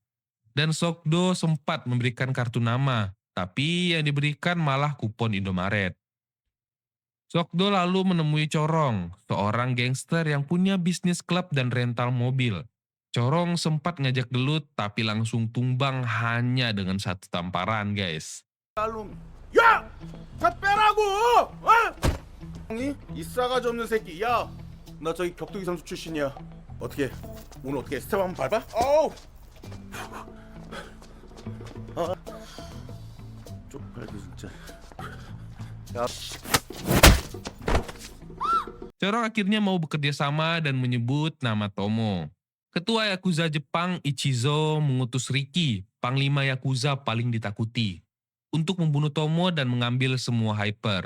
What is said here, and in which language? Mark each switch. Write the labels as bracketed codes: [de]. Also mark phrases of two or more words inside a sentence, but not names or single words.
[id] Dan Sokdo sempat memberikan kartu nama, tapi yang diberikan malah kupon Indomaret. Sokdo lalu menemui Corong, seorang gangster yang punya bisnis klub dan rental mobil. Corong sempat ngajak gelut tapi langsung tumbang hanya dengan satu tamparan, guys. [ko] 야! 다 빼라고! 어? 형이 이 싸가지 없는 새끼. 야, 나 저기 격투기 선수 출신이야. 어떻게 오늘 어떻게 스텝 한번 밟아? 어우! 쪽팔게 진짜. [id] Corong akhirnya mau bekerja sama dan menyebut nama Tomo. Ketua Yakuza Jepang Ichizo mengutus Riki, panglima Yakuza paling ditakuti, untuk membunuh Tomo dan mengambil semua hyper.